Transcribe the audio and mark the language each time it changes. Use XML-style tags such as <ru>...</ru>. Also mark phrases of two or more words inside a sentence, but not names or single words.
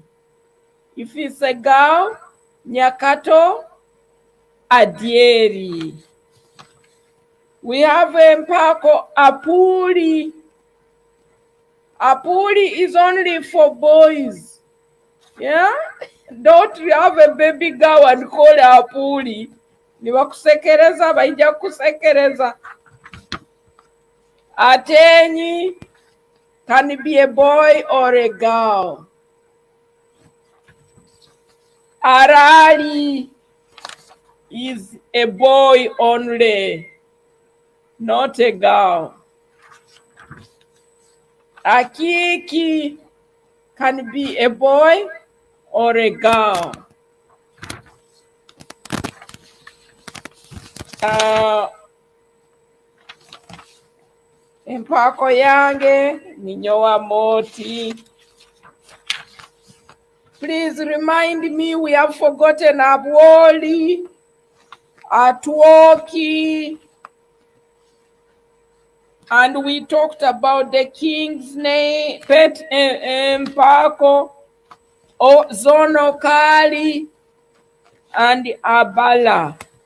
<en>If it's a girl, Nyakato, Adieri. We have empako Apuri. Apuri is only for boys. Yeah? Don't you have a baby girl and call her Apuri.</en> <ttj>Niwakusekereza, baija kusekereza.</ttj> <en>Ateenyi. Can it be a boy or a girl? Arali is a boy only, not a girl. Akiki can be a boy or a girl.</en> <ttj>Empako yange ninyowa Amooti.</ttj> <en>Please remind me, we have forgotten Abwoli, Atwoki, and we talked about the king's name, Pet Empako, Zono Kali, and Abala.</en>